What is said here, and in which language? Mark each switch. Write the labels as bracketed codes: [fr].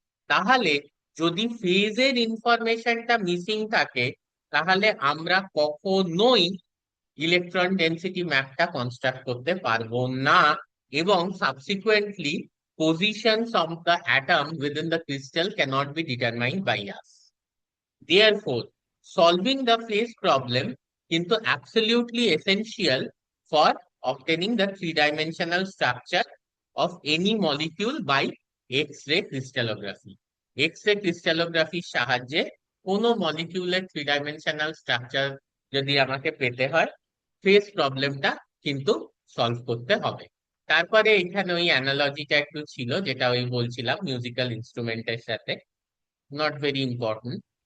[bn] তাহলে যদি ফেজের ইনফরমেশনটা মিসিং থাকে, তাহলে আমরা কখনোই ইলেকট্রন ডেনসিটি ম্যাপটা কনস্ট্রাক্ট করতে পারবো না, এবং subsequently [en] positions of the atom within the crystal cannot be determined by us. Therefore, solving the phase problem কিন্তু absolutely essential for obtaining the three-dimensional structure of any molecule by X-ray crystallography। [bn] X-ray crystallography সাহায্যে কোনো মলিকিউলের three-dimensional structure যদি আমাকে পেতে হয়, phase প্রবলেমটা কিন্তু solve করতে হবে। তারপরে এখানে ওই অ্যানালজিটা একটু ছিল, যেটা ওই বলছিলাম মিউজিক্যাল ইনস্ট্রুমেন্টের সাথে, [en] Not very important.